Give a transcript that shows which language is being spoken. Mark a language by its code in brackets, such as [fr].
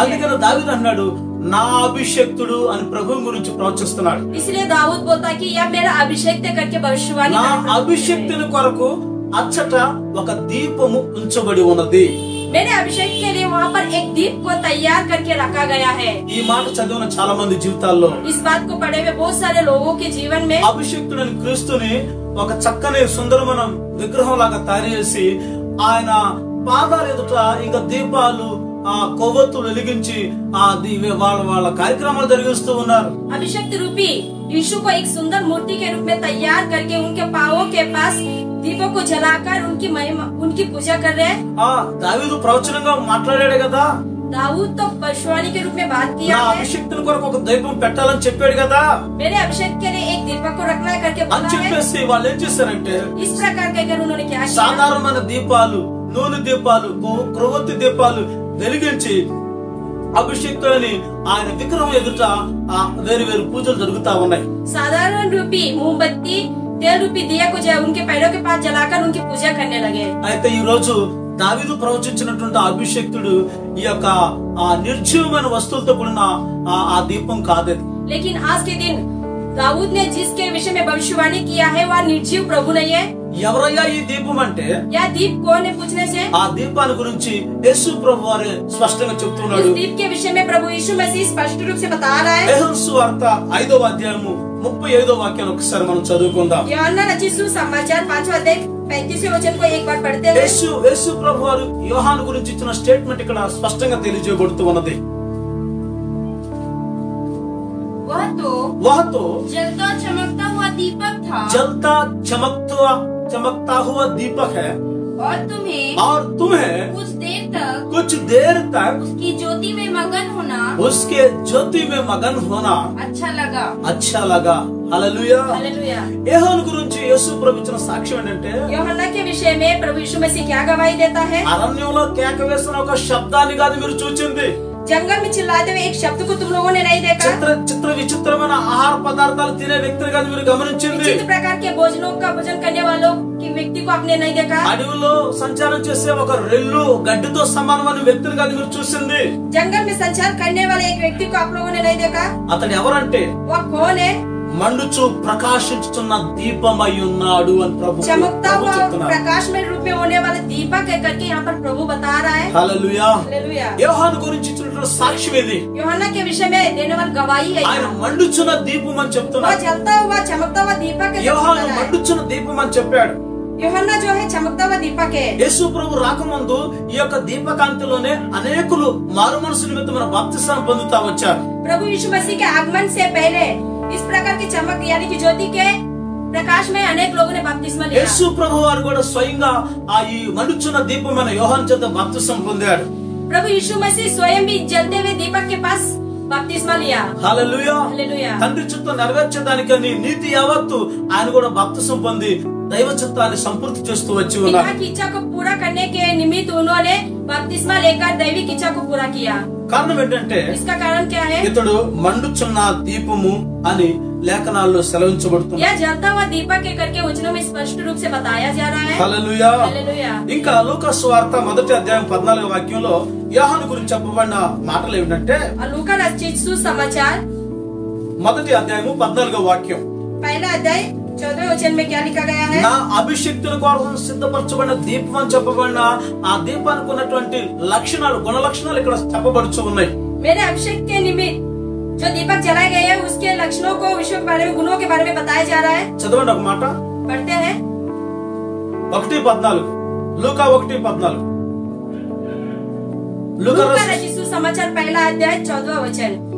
[te] అందుకని దావీదు అన్నాడు నా అభిషేక్తుడు అని ప్రభువు గురించి ప్రవచిస్తున్నాడు. [hi] इसलिए दाऊद बोलता कि यह मेरा अभिषेक करके भविष्यवाणी [te] నా [hi] कर रहा है। [te] అభిషేక్తుని కొరకు అచ్చట ఒక దీపము ఉంచబడి ఉన్నది. [hi] मेरे अभिषेक के लिए वहाँ पर एक दीप को तैयार करके रखा गया है। [te] ఈ మాట చదివిన చాలా మంది జీవితాల్లో [hi] इस बात को पढ़े हुए बहुत सारे लोगों के जीवन में [te] అభిషేక్తుడని క్రీస్తుని ఒక చక్కని సుందరమైన విగ్రహం లాగా తయారు చేసి ఆయన పాదాల ఎదుట ఇంకా దీపాలు ఆ కొవ్వొత్తులు వెలిగించి వాళ్ళ కార్యక్రమాలు జరిగిస్తూ ఉన్నారు. [hi] अभिषेक रूपी यीशु को एक सुंदर मूर्ति के रूप में तैयार करके उनके पांवों के पास दीपों को जलाकर उनकी महिमा उनकी पूजा कर रहे हैं। [te] దావీదు ప్రవచనంగా మాట్లాడాడు కదా, [hi] दाऊद तो भविष्यवाणी के रूप में बात [te] నా [hi] किया है। [te] అభిషేక్తుని కొరకు ఒక దీపం పెట్టాలని చెప్పాడు కదా [hi] मेरे अभिषेक के लिए एक दीपक को रखना है करके [te] అని [hi] बोला है। [te] చెప్పేసి వాళ్ళు ఏం చేశారంటే [hi] इस प्रकार कहकर उन्होंने क्या किया? [te] సాధారణమైన దీపాలు, నూనె దీపాలు, క్రొవ్వొత్తి దీపాలు వెలిగించి అభిషేక్తుని ఆయన విగ్రహం ఎదుట వేరు వేరు పూజలు జరుగుతా ఉన్నాయి. [hi] साधारण रूपी मोमबत्ती तेल रूपी दिया को उनके पैरों के पास जलाकर उनकी पूजा करने लगे। [te] అయితే ఈ రోజు దావీదు ప్రవచించినటువంటి అభిషేక్తుడు ఈ యొక్క నిర్జీవమైన వస్తువులతో కూడిన ఆ దీపం కాదది. [hi] लेकिन आज के दिन दाऊद ने जिसके विषय में भविष्यवाणी किया है वह निर्जीव प्रभु नहीं है। [te] ఎవరయ్యా ఈ దీపం అంటే [hi] यह दीप कौन है पूछने से [te] ఆ దీపాన్ని గురించి యేసు ప్రభు వారే స్పష్టంగా చెప్తున్నాడు. [hi] इस दीप के विषय में प्रभु यीशु मसीह स्पष्ट रूप से बता रहा है। [te] యోహాను సువార్త 5వ అధ్యాయము 35వ వాక్యాన్ని ఒకసారి మనం చదువుకుందాం. [hi] యోహన్నా रचित सुसमाचार 5वां अध्याय 35वें वचन को एक बार पढ़ते हैं। [te] యేసు ప్రభు వారు యోహాను గురించి ఇచ్చిన స్టేట్మెంట్ ఇక్కడ స్పష్టంగా తెలియజేయబడుతూ ఉన్నది. [hi] वह तो जलता चमकता हुआ दीपक था, जलता चमकता हुआ दीपक है, और तुम्हें कुछ देर तक उसकी ज्योति में मगन होना, उसके ज्योति में मगन होना अच्छा लगा। [te] హల్లెలూయా। [hi] हालेलुया। [te] యోహాను గురించి యేసు ప్రభు ఇచ్చిన సాక్ష్యం ఏంటంటే, [hi] యోహన్నా के विषय में प्रभु यीशु मसीह क्या गवाही देता है? [te] అరణ్యంలో కేక వేసిన ఒక శబ్దాన్ని కాదు మీరు చూచింది, [hi] जंगल में चिल्लाते हुए एक शब्द को तुम लोगों ने नहीं देखा। [te] చిత్ర విచిత్రమైన ఆహార పదార్థాలు తినే వ్యక్తిని కాదు మీరు గమనించింది, [hi] विचित्र प्रकार के भोजनों का भोजन करने वालों की व्यक्ति को आपने नहीं देखा। [te] అడవిలో సంచారం చేసే ఒక రెల్లు గడ్డితో సమానమైన వ్యక్తిని కాదు మీరు చూసింది, [hi] जंगल में संचार करने वाले एक व्यक्ति को आप लोगों ने नहीं देखा। [te] అతడు ఎవరంటే [hi] वो कौन है? [te] మండుచు ప్రకాశించుతున్న దీపమై ఉన్నాడు అని ప్రభు [hi] चमकता हुआ [te] చెప్తున్నాడు। [hi] प्रकाशमय रूप में होने वाले दीपक है करके यहाँ पर प्रभु बता रहा है। [te] హల్లెలూయా। [hi] हालेलुया। [te] యోహాను గురించి ఇచ్చిన సాక్ష్యం ఇది, [hi] యోహన్నా के विषय में देने वाली गवाही है। [te] ఆయన మండుచున్న దీపం అని [hi] वो [te] చెప్తున్నాడు। [hi] जलता हुआ चमकता हुआ दीपक है। [te] యోహాను మండుచున్న దీపం అని చెప్పాడు। [hi] యోహన్నా जो है चमकता हुआ दीपक है। [te] యేసు ప్రభు రాకముందు ఈ యొక్క దీపకాంతిలోనే అనేకులు మారు మనసు నిమిత్తమైన బాప్తిస్మాన్ని పొందుతా వచ్చారు। [hi] प्रभु यीशु मसीह के आगमन से पहले इस प्रकार की चमक यानी कि ज्योति के प्रकाश में अनेक लोगों ने बपतिस्मा लिया। [te] యేసు ప్రభు వారు కూడా స్వయంగా ఈ మండుచున్న దీపమైన యోహాను చేత బాప్తిస్మం పొందాడు। [hi] प्रभु यीशु मसीह स्वयं भी जलते हुए दीपक के पास बपतिस्मा लिया। [te] హల్లెలూయా। [hi] हालेलुया। [te] తండ్రి చిత్తం నెరవేర్చడానికని నీతి యావత్తు ఆయన కూడా బాప్తిస్మం పొంది దైవ చిత్తాన్ని సంపూర్తి చేస్తూ వచ్చి ఉన్నారు। [hi] पिता की इच्छा को पूरा करने के निमित्त उन्होंने बपतिस्मा लेकर दैविक इच्छा को पूरा किया। [te] కారణం ఏంటంటే, [hi] इसका कारण क्या है? [te] ఇతడు మండుచున్న దీపము అని లేఖనాల్లో సెలవించబడుతుంది। [hi] यह जलता हुआ दीपक के करके वचनों में स्पष्ट रूप से बताया जा रहा है। [te] హల్లెలూయా। [hi] हालेलुया। [te] ఇంకా లూకా సువార్త 1వ అధ్యాయం 14వ వాక్యంలో యోహాను గురించి చెప్పబడిన మాటలు ఏమిటంటే, [hi] और लूका रचित सुसमाचार [te] 1వ అధ్యాయము 14వ వాక్యం, [hi] पहला अध्याय 14वें वचन में क्या लिखा गया है? [te] నా అభిషిక్తుల కోసం సిద్ధపరచబడిన దీపం అని చెప్పబడిన ఆ దీపానికి ఉన్నటువంటి లక్షణాలు గుణ లక్షణాలు ఇక్కడ చెప్పబడుచు ఉన్నాయి। [hi] मेरे अभिषेक के निमित्त जो दीपक जलाए गए हैं उसके लक्षणों को विषयों के बारे में गुणों के बारे में बताया जा रहा है। [te] చదవండి ఒక మాట, [hi] पढ़ते हैं [te] 1:14 లూకా 1:14 [hi] लूका रचित सुसमाचार पहला अध्याय 14वां वचन।